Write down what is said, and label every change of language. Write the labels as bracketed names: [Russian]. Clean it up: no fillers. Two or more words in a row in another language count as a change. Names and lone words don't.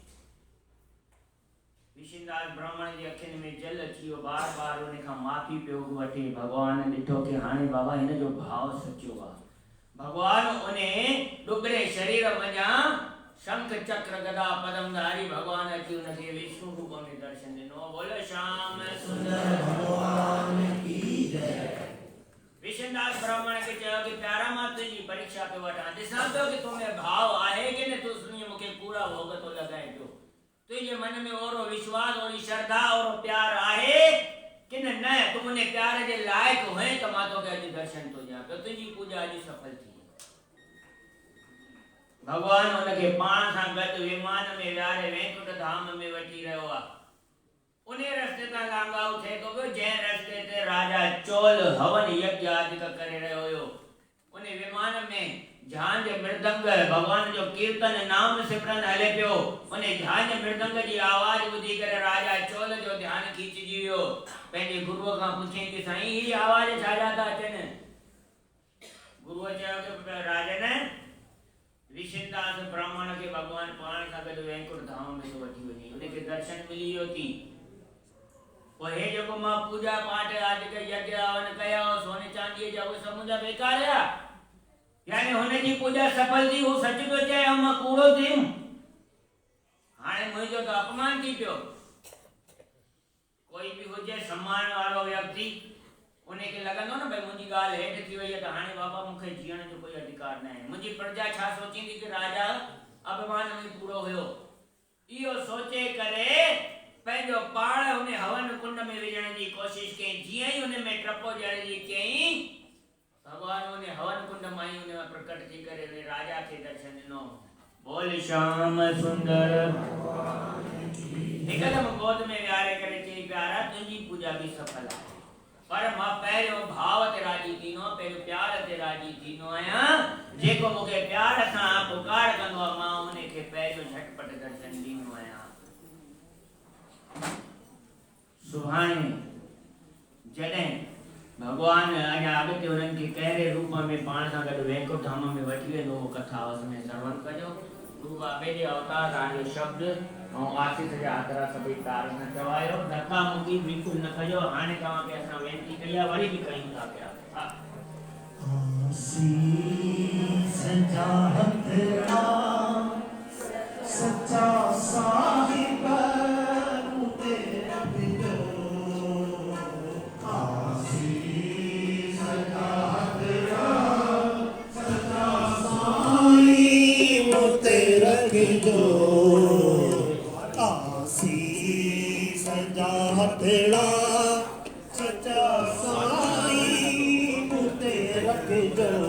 [Sindhi] विशिंदास ब्राह्मण जी अखियुनि में जल अची वियो, बार बार उन खां माफ़ी पियो वठे। भगवान ॾिठो कि हाणे बाबा हिन जो भाव सचो आहे। भगवान उन डुबरे शरीर मञां शंख चक्र गदा पदमधारी भगवान अची उनखे विष्णु रूप में दर्शन ॾिनो। [Hindi] बोलो श्याम सुंदर भगवान की जय। [Sindhi] विशिंदास ब्राह्मण खे चयो कि प्यारा मां तुंहिंजी परीक्षा पियो वठां, ॾिसां पियो कि तोमें भाव आहे कि न, तूं मूंखे पूरा भोग थो लॻाए पियो, तुझे मन में ओरो विश्वास, ओरी श्रद्धा, ओरो प्यार आहे कि न, तूं उन प्यार जे लायक हुए त मां तोखे अॼु दर्शन थो ॾियां पियो, तुंहिंजी पूजा अॼु सफल थी। भगवान हुनखे पाण सां गॾु विमान में विहारे वैकुंठ धाम में वठी रहियो आहे। उन रस्ते तां लांघाऊ थिए थो पियो जंहिं रस्ते ते राजा चोल हवन यज्ञ आदि करे रहियो हुयो। उन विमान में झांझ मृदंग भगवान जो कीर्तन नाम सिमरन हले पियो। उन झांझ मृदंग जी आवाज ॿुधी करे राजा चोल जो ध्यान खींचजी वियो। पंहिंजे गुरुअ खां पुछे कि साईं ही आवाज छाजा था अचनि? गुरुअ चयो कि राजन, विशिंदास ब्राह्मण के भगवान पाण सां गॾु वैकुंठ धाम में थो वठी वञे, उनखे दर्शन मिली वियो थी। पोइ हे जेको मां पूजा पाठ आदि यज्ञ हवन कया सोने चांदीअ जा उहे सभु मुंहिंजा बेकार हुया, यानी हुनजी पूजा सफल थी, हू सच पियो चए मां कूड़ो थियुमि, हाणे मुंहिंजो त अपमान थी पियो। कोई बि हुजे सम्मान वारो व्यक्ति, उनखे लॻंदो न भई मुंहिंजी ॻाल्हि हेठि थी वई आहे त हाणे बाबा मूंखे जीअण जो कोई अधिकार न आहे, मुंहिंजी प्रजा छा सोचींदी कि राजा अपमान में पूरो हुयो। इहो सोचे करे पंहिंजो पाण हुन हवन कुंड में विझण जी कोशिश कई। जीअं ई हुन में टपो ॾियण जी कई, भगवान उन हवन कुंड मां ई उन में प्रकट थी करे उन राजा खे दर्शन ॾिनो। बोल श्याम सुंदर हिकदम गोद में विहारे करे चई प्यारा तुंहिंजी पूजा भी सफल आहे, पर मां पहिरियों भाव ते राजी थींदो, पहिरियों प्यार ते राजी थींदो आहियां। जेको मूंखे प्यार सां पुकार कंदो आहे मां उनखे पहिरियों झटपट दर्शन ॾींदो आहियां। सुभाणे जॾहिं भगवान अञा अॻिते उन्हनि खे कहिड़े रूप में पाण सां गॾु वैकुंठ धाम में वठी वेंदो, कथा में श्रवण कजो। गुरु बाबे जे अवतार जो शब्द ऐं आशीष जा आदरा सभई कार न चवायो धक्का मुक्की बिल्कुल न कजो हाणे तव्हां खे असां वेनती कई आहे वरी बि कयूं था पिया हा आसीस जा हथड़ा सच्चा साहिब मुते रखजो आसीस जा हथड़ा सच्चा साईं मुते रखजो आसीस जा हथड़ा सच्चा साईं मुते रखजो